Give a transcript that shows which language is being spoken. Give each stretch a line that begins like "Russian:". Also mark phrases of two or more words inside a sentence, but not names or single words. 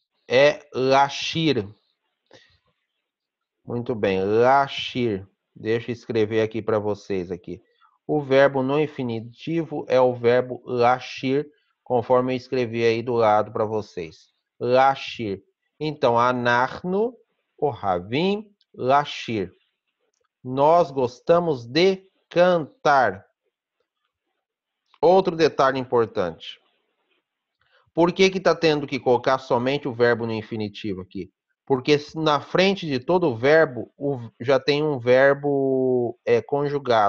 Portuguese: é lashir. Muito bem, lashir. Deixa eu escrever aqui para vocês aqui. O verbo no infinitivo é o verbo lashir, conforme eu escrevi aí do lado para vocês. Lashir. Então,
Hebrew: אנחנו אוהבים לשיר.
Portuguese: Nós gostamos de cantar. Outro detalhe importante. Por que está tendo que colocar somente o verbo no infinitivo aqui? Porque na frente de todo verbo já tem um verbo conjugado.